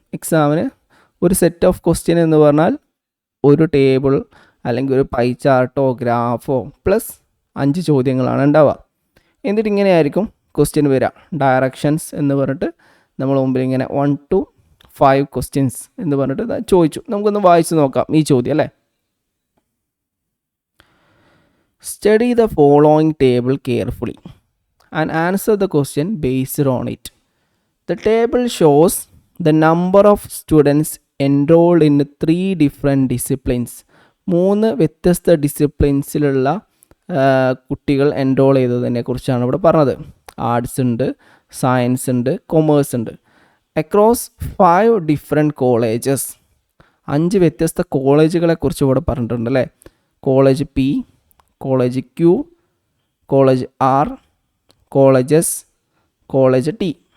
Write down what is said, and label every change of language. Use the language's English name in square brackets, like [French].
[Malayalam] എക്സാമിന് ഒരു set of question എന്ന് പറഞ്ഞാൽ ഒരു ടേബിൾ അല്ലെങ്കിൽ ഒരു പൈ ചാർട്ടോ ഗ്രാഫോ പ്ലസ് 5 ചോദ്യങ്ങളാണ് ഉണ്ടാവുക. എന്നിട്ട് ഇങ്ങനെയായിരിക്കും ക്വസ്റ്റ്യൻ വരിക. ഡയറക്ഷൻസ് എന്ന് പറഞ്ഞിട്ട് നമ്മൾ മുമ്പിൽ ഇങ്ങനെ 1 to 5 ക്വസ്റ്റ്യൻസ് എന്ന് പറഞ്ഞിട്ട് ചോദിച്ചു. നമുക്കൊന്ന് വായിച്ച് നോക്കാം ഈ ചോദ്യം അല്ലേ. [English] Study the following table carefully and answer the question based on it. The table shows the number of students enrolled in 3 different disciplines. [Malayalam] 3 വ്യത്യസ്ത ഡിസിപ്ലിൻസിലുള്ള കുട്ടികൾ എൻറോൾ ചെയ്തതിനെ കുറിച്ചാണ് ഇവിടെ പറഞ്ഞത്. ആർട്സ് ഉണ്ട്, സയൻസ് ഉണ്ട്, കൊമേഴ്സ് ഉണ്ട്. Across 5 different colleges. 5 വ്യത്യസ്ത കോളേജുകളെ കുറിച്ച് ഇവിടെ പറഞ്ഞിട്ടുണ്ട് അല്ലേ. College P, college Q, college R, colleges, college T.